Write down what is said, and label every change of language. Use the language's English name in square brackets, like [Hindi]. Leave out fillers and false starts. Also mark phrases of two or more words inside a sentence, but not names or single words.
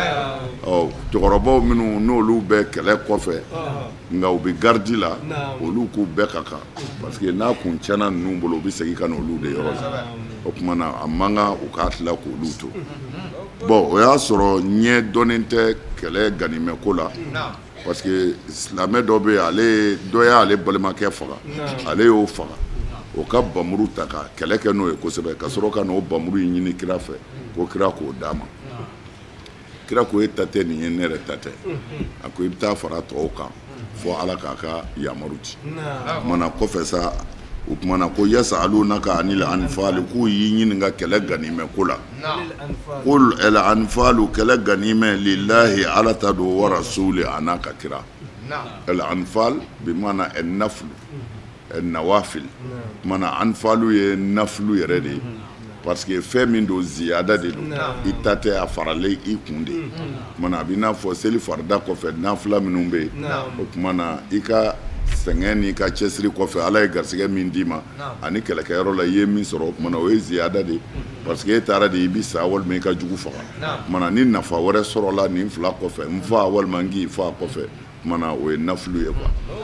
[Bambara] cɛkɔrɔbaw minnu n'olu bɛ kɛlɛ kɔfɛ nka u bɛ garidi la olu k'u bɛɛ ka kan [French] parce que [Bambara] n'a kun tiɲɛna ninnu bolo u bɛ segin ka na olu de yɔrɔ la o kuma na a man kan u k'a tila k'olu to bon o y'a sɔrɔ ɲɛ dɔnnen tɛ kɛlɛ ganimɛ ko la [French] parce que [Bambara] silamɛ dɔ bɛ ale dɔ y'ale balimakɛ faga ale y'o faga o ka bamuru ta ka kɛlɛ kɛ n'o ye kosɛbɛ ka sɔrɔ ka n'o bamuru in ɲini kira fɛ ko kira k'o d'a ma kira ko e ta tɛ nin ye ne yɛrɛ ta tɛ a ko i bɛ taa fara tɔw kan fɔ ala k'a ka yamaru ci mana kɔfɛ sa o kumana ko [Arabic] يسألونك عن الأنفال [Bambara] k'u y'i ɲininka kɛlɛ ganimɛ ko la [Arabic] قل الأنفال [Bambara] kɛlɛ ganimɛ lillahi ala ta don [Arabic] والرسول [Bambara] a n'a ka kira [Arabic] الأنفال [Bambara] bi mana [Arabic] النفل النوافل [Bambara] mana anfalu ye naflu yɛrɛ de [French] parce que [Bambara] fɛn min don ziyada de don i ta tɛ a faralen i kun de mana a b'i n'a fɔ seli farida kɔfɛ nafila minnu bɛ yen o kumana i ka sɛgɛn ni ka cɛsiri kɔfɛ ala ye garisɛgɛ min d'i ma ani kɛlɛkɛyɔrɔ la i ye min sɔrɔ o kumana o ye ziyada de [French] parce que [Bambara] e taara de i bi sa walima i ka jugu faga kumana ni nafa wɛrɛ sɔrɔla nin fila kɔfɛ n fa walima n k'i fa kɔfɛ kumana o ye nafulu ye quoi